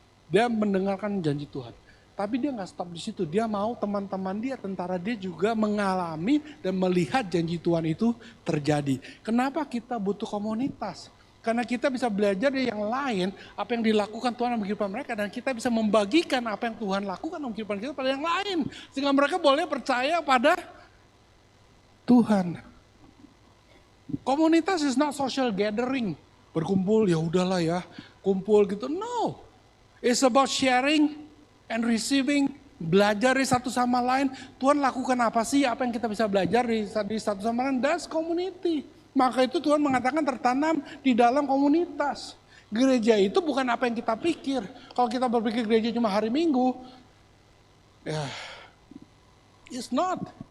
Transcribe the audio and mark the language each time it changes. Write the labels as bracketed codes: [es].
[id] Dia mendengarkan janji Tuhan. Tapi dia gak stop di situ. Dia mau teman-teman dia, tentara dia juga mengalami dan melihat janji Tuhan itu terjadi. Kenapa kita butuh komunitas? Karena kita bisa belajar dari yang lain, apa yang dilakukan Tuhan dalam kehidupan mereka. Dan kita bisa membagikan apa yang Tuhan lakukan dalam kehidupan kita pada yang lain. Sehingga mereka boleh percaya pada Tuhan. Komunitas [en] is not social gathering. [id] Berkumpul ya udahlah ya, kumpul gitu. [en] No. It's about sharing and receiving. [id] Belajar dari satu sama lain. Tuhan lakukan apa sih? Apa yang kita bisa belajar di satu sama lain? [en] That's community. [id] Maka itu Tuhan mengatakan tertanam di dalam komunitas. Gereja itu bukan apa yang kita pikir. Kalau kita berpikir gereja cuma hari Minggu, ya, [en] it's not.